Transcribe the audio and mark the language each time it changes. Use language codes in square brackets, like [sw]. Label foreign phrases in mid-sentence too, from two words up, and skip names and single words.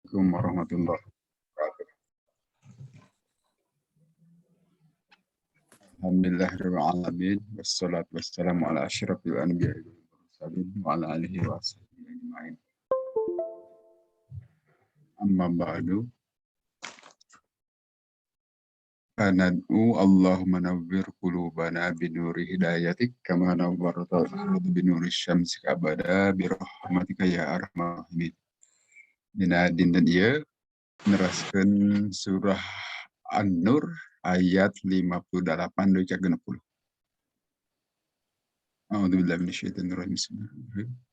[ar] السلام عليكم ورحمة الله وبركاته الحمد لله رب العالمين والصلاة والسلام على أشرف الأنبياء والمرسلين وعلى آله وصحبه أجمعين. أما بعد فندعو اللهم نور قلوبنا بنور هدايتك كما نورت الأرض بنور الشمس أبدا برحمتك يا أرحم الراحمين. [su] Dina dinten ieu neraskeun surah An-Nur ayat 58 duy ka 60. [ar] أعوذ بالله من الشيطان الرجيم بسم الله الرحمن الرحيم.